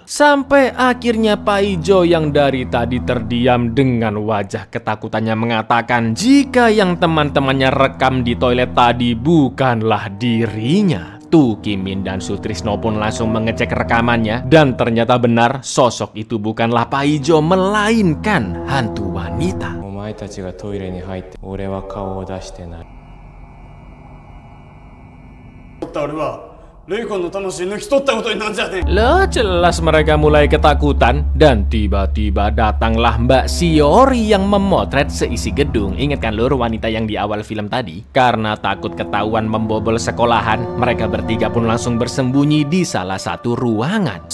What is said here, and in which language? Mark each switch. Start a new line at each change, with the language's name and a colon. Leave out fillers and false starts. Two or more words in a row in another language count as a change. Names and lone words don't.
Indonesian: Sampai akhirnya Paijo yang dari tadi terdiam dengan wajah ketakutannya mengatakan jika yang teman-temannya rekam di toilet tadi bukanlah dirinya. Tukimin dan Sutrisno pun langsung mengecek rekamannya dan ternyata benar, sosok itu bukanlah Paijo melainkan hantu wanita.
Japanese: お前たちがトイレに入って俺は顔を出してない
Indonesian: Lah jelas mereka mulai ketakutan dan tiba-tiba datanglah Mbak Shiori yang memotret seisi gedung. Ingat kan lur wanita yang di awal film tadi? Karena takut ketahuan membobol sekolahan, mereka bertiga pun langsung bersembunyi di salah satu ruangan.